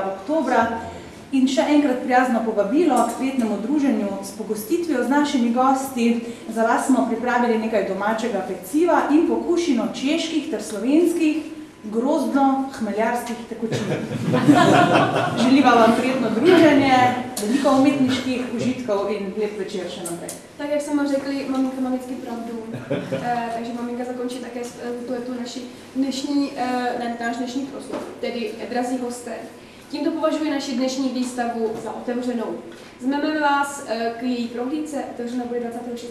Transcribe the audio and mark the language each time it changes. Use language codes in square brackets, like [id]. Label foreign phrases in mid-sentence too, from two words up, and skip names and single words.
[sl] oktobra in še enkrat prijazno povabilo k prijetnemu druženju s pogostitvijo z našimi gosti. Za vas smo pripravili nekaj domačega peciva in pokušino čeških ter slovenskih grozdno-hmeljarskih tekočin. Želiva vam prijetno druženje, veliko umetniških užitkov in lep večer še naprej. [cs] Tak, jak jsem řekli, maminka má vždycky pravdu. Takže maminka zakončí také tu náš dnešní proslov, tedy drazí hosté. Tímto považuji naši dnešní výstavu za otevřenou. Zveme vás k její prohlídce, otevřena bude 26.